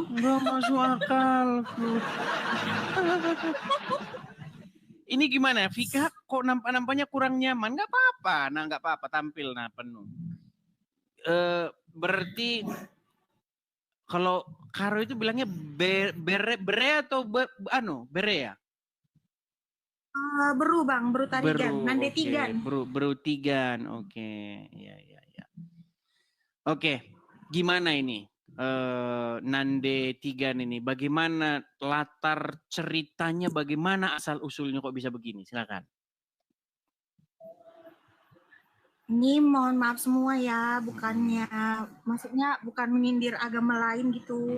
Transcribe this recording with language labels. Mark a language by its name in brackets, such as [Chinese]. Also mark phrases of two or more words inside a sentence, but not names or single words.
[Indonesian] Nggak masuk akal. Ini gimana, Vika? Kok nampaknya kurang nyaman? Nggak apa-apa. Nah, nggak apa-apa. Tampil penuh. Berarti kalau Karo itu bilangnya bere atau bere ya? Beru Bang, beru tarigan, nande tigan. Beru tigan, oke. Ya. Oke, gimana ini? Nande tigan ini, bagaimana latar ceritanya, bagaimana asal usulnya kok bisa begini? Silakan. Ini mohon maaf semua ya, bukannya, maksudnya bukan menyindir agama lain gitu.